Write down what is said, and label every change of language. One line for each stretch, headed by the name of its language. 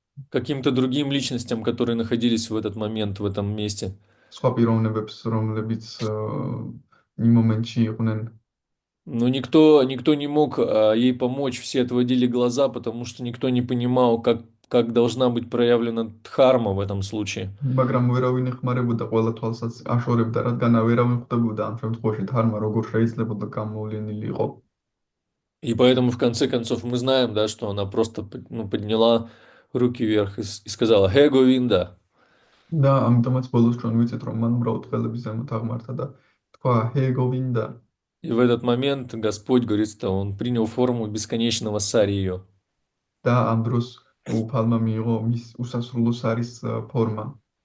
Russian: каким-то другим личностям, которые находились в этот момент, в этом месте.
Georgian: სხვა პიროვნებებს, რომლებიც იმ მომენტში იყვნენ.
Russian: Но никто не мог ей помочь, все отводили глаза, потому что никто не понимал, как должна быть проявлена дхарма в этом случае.
Georgian: მაგრამ ვერავინ ეხმარებოდა, ყველა თვალსაც აშორებდა, რადგან ვერავინ ხვდებოდა ამ შემთხვევაში დჰარმა როგორ შეიძლებოდა გამოვლენილი იყო.
Russian: И поэтому, в конце концов, мы знаем, да, что она просто ну, подняла руки вверх и сказала «Хе Говинда».
Georgian: და ამიტომაც ბოლოს ჩვენ ვიცით, რომ მან უბრალოდ ხელები ზემოთ აღმართა და თქვა ჰე გოვინდა.
Russian: И в этот момент Господь говорит, что Он принял форму бесконечного сари ее.
Georgian: და ამ დროს უფალმა მიიღო მის უსასრულო სარის ფორმა.